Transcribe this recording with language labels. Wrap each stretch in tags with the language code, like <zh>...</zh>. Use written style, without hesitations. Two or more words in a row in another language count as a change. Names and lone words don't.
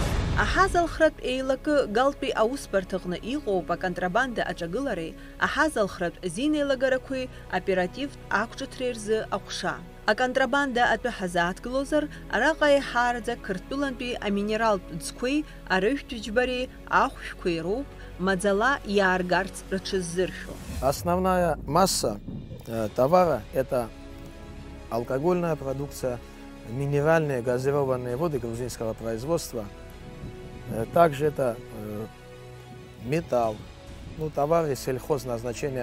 <ab>Аҳазалхратә еилакы Галтәи аусбарҭаҟны иҟоуп аконтрабанда аҿагылареи, аҳазалхратә зинеилагарақәеи оперативтә ақәҿыҭреи рзы аҟәша. Аконтрабанда атәы ҳазааҭгылозар, араҟа еиҳараӡак Қырҭтәылантәи аминералтә ӡқәеи, арыжәтә џьбареи, ахәшәқәеи роуп, маӡала иааргарц рыҽыззыршәо.</ab> <ru>Основная масса товара – это алкогольная продукция, минеральные газированные воды грузинского производства. Также это металл, товары сельхозназначения.</ru>